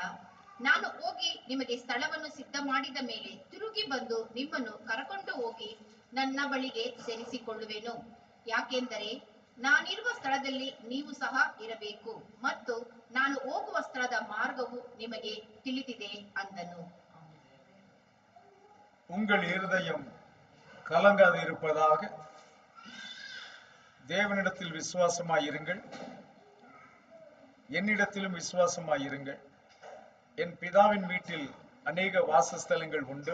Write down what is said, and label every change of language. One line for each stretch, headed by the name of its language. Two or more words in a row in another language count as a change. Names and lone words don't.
Kannada: ನಾನು ಹೋಗಿ ನಿಮಗೆ ಸ್ಥಳವನ್ನು ಸಿದ್ಧ ಮಾಡಿದ ಮೇಲೆ ತಿರುಗಿ ಬಂದು ನಿಮ್ಮನ್ನು ಕರಕೊಂಡು ಹೋಗಿ ನನ್ನ ಬಳಿಗೆ ಸೇರಿಸಿಕೊಳ್ಳುವೆನು. ಯಾಕೆಂದರೆ ನಾನಿರುವ ಸ್ಥಳದಲ್ಲಿ ನೀವು ಸಹ ಇರಬೇಕು, ಮತ್ತು ನಾನು ಹೋಗುವ ಸ್ಥಳದ ಮಾರ್ಗವು ನಿಮಗೆ ತಿಳಿದಿದೆ ಅಂದನು.
Tamil: உங்கள் இருதயம் கலங்காது இருப்பதாக, தேவனிடத்தில் விசுவாசமாயிருங்கள், என்னிடத்திலும் விசுவாசமாயிருங்கள். என் பிதாவின் வீட்டில் அநேக வாசஸ்தலங்கள் உண்டு.